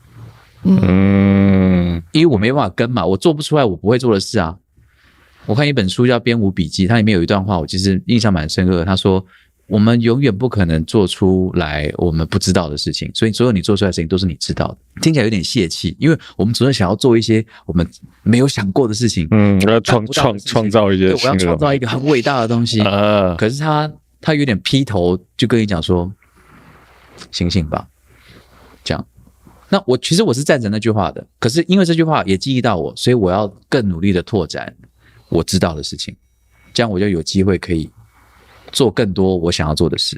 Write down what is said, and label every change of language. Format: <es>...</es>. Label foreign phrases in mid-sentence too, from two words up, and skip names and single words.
<zh>因為我沒辦法跟嘛，我做不出來我不會做的事啊。我看一本書叫《編舞筆記》，它裡面有一段話，我其實印象蠻深刻的。他說：“我們永遠不可能做出來我們不知道的事情，所以所有你做出來的事情都是你知道的。” 听起來有點泄氣，因為我們總是想要做一些我們沒有想過的事情。要創造一些，對，我要創造一個很偉大的東西。可是他有點劈頭就跟你講說：“醒醒吧。” 這樣。那其實我是贊成那句話的，可是因為這句話也記憶到我，所以我要更努力的拓展我知道的事情，這樣我就有機會可以做更多我想要做的事。</zh>